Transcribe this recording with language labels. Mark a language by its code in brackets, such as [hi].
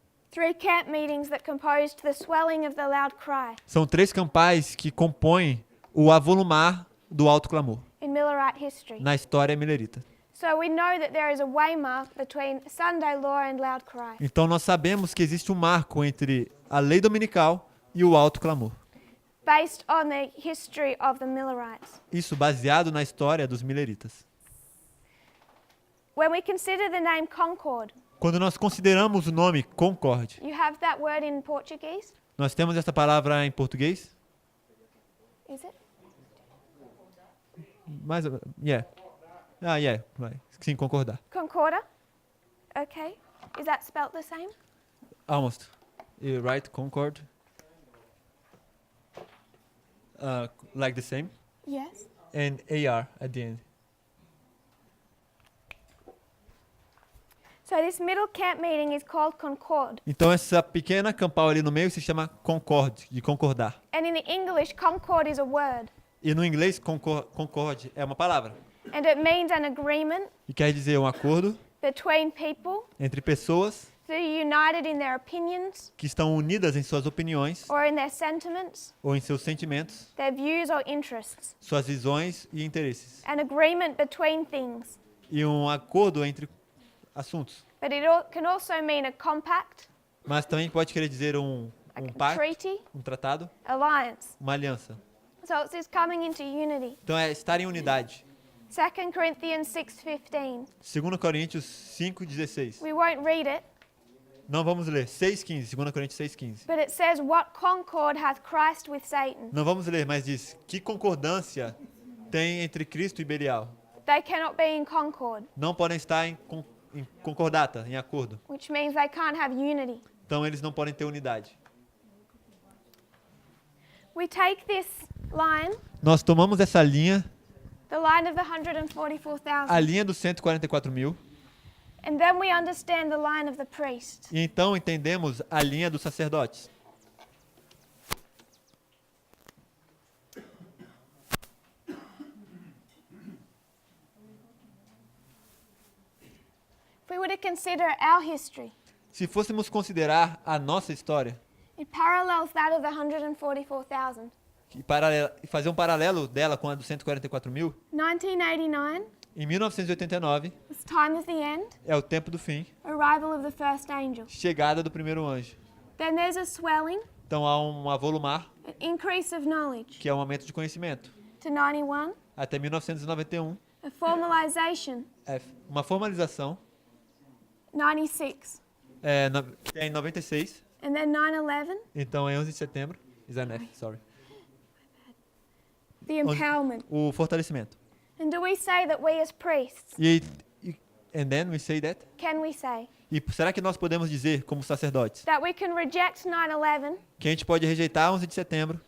[en] 3 camp meetings that composed the swelling of the loud cry [pt] São 3 campais que compõem o avolumar do alto clamor [en] in Millerite history. [pt] na história milerita. [en] So we know that there is a waymark between Sunday law and loud cry. [pt] Então nós sabemos que existe um marco entre a lei dominical e o alto clamor. [en] based on the history of the Millerites. [pt] Isso baseado na história dos mileritas. [en] When we consider the name Concord, [pt] Quando nós consideramos o nome Concorde, [en] you have that word in Portuguese, [pt] nós temos essa palavra em português? [en] is it? [pt] Mais, yeah. Yeah, vai. Sim, concordar. [en] Concorda? Okay. Is that spelt the same? Almost. You right, Concord. Like the same. Yes. And AR at the end. So this middle camp meeting is called Concord. [pt] Então essa pequena campal ali no meio se chama concorde, de concordar. [en] And in the English, concord is a word. [pt] E no inglês, concorde é uma palavra. [en] And it means an agreement [pt] E quer dizer um acordo [en] between people [pt] entre pessoas [en] that are united in their opinions [pt] que estão unidas em suas opiniões [en] or in their sentiments, [pt] ou em seus sentimentos, [en] their views or interests. [pt] suas visões e interesses. [en] An agreement between things. [pt] E um acordo entre assuntos. [en] But can also mean a compact, [pt] Mas também pode querer dizer um [en] like a [pt] pacto, [en] treaty, [pt] um tratado, [en] alliance. [pt] uma aliança. [en] So it's this coming into unity. [pt] Então é estar em unidade. [en] 2 Corinthians 6:15. [pt] 2 Coríntios 5:16. [en] We won't read it, [pt] Não vamos ler. 6:15. 2 Coríntios 6:15. [en] but it says, "What concord hath Christ with Satan?" [pt] Não vamos ler, mas diz: que concordância tem entre Cristo e Belial? [en] They cannot be in concord, [pt] Não podem estar em concordata, em acordo. [en] which means they can't have unity. [pt] Então eles não podem ter unidade. [en] We take this line, [pt] Nós tomamos essa linha, [en] the line of the [pt] a [en] 144,000, [pt] linha dos 144 mil, [en] and then we understand the line of the priest. [pt] e então entendemos a linha dos sacerdotes. [en] If we were to consider our history, [pt] Se fôssemos considerar a nossa história [en] it parallels that of the 144,000. [pt] e fazer um paralelo dela com a dos 144 mil, [en] 1989 [pt] em 1989 [en] was time of the end, [pt] é o tempo do fim, [en] arrival of the first angel. [pt] chegada do primeiro anjo. [en] Then there's a swelling, [pt] Então há um avolumar, [en] an increase of knowledge [pt] que é um aumento de conhecimento, [en] to 91, [pt] até 1991, [en] a formalization, [pt] uma formalização, [en] 96, [pt] que é em 96, [en] and then 9/11, [pt] então é 11 de setembro, sorry, [en] the empowerment. [pt] o fortalecimento. [en] And do we say that we as priests, And then we say that. can we say, [pt] E será que nós podemos dizer, como sacerdotes, [en] that we can reject 9/11, [pt] que a gente pode rejeitar 11 de setembro,